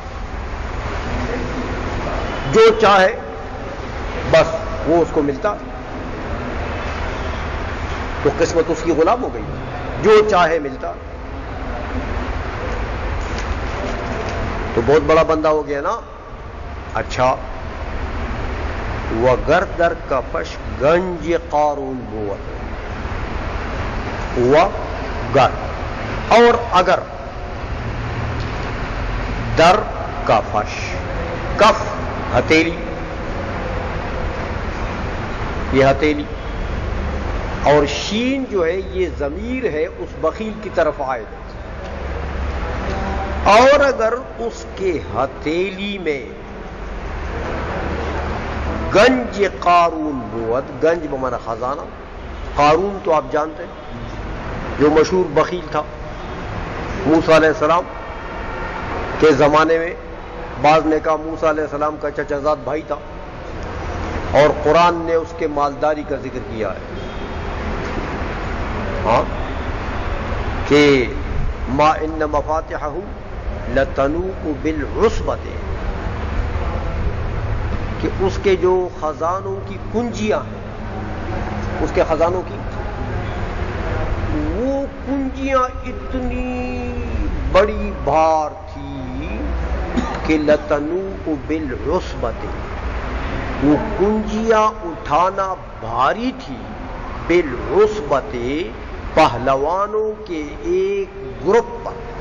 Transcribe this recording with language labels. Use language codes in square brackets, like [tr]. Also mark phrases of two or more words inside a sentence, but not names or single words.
[ur] جو چاہے بس وہ اس کو ملتا، تو قسمت اس کی غلام ہو گئی، جو چاہے ملتا، تو بہت بڑا بندہ ہو گیا نا۔ اچھا، [fa] وگر در کفش گنج قارون بود، [ur] وگر اور اگر، [fa] در کفش، [ur] کف ہتھیلی، یہ ہتھیلی، اور شین جو ہے یہ ضمیر ہے اس بخیل کی طرف عائد ہے، اور اگر اس کے ہتھیلی میں [fa] گنج قارون بود، [ur] گنج بمانا خزانہ، قارون تو آپ جانتے ہیں جو مشہور بخیل تھا، موسیٰ علیہ السلام کے زمانے میں بعض نے کہا موسیٰ علیہ السلام کا چچا زاد بھائی تھا، اور قرآن نے اس کے مالداری کا ذکر کیا ہے، [ar] ہاں، کہ ما ان مفاتحہ لتنوء بالعصبۃ، [ur] کہ اس کے جو خزانوں کی کنجیاں ہیں، اس کے خزانوں کی وہ کنجیاں اتنی بڑی بھار تھی کہ [ar] لتنوء بالعصبۃ، [ur] وہ کنجیاں اٹھانا بھاری تھی، بالعصبۃ پہلوانوں کے ایک گروپ پر،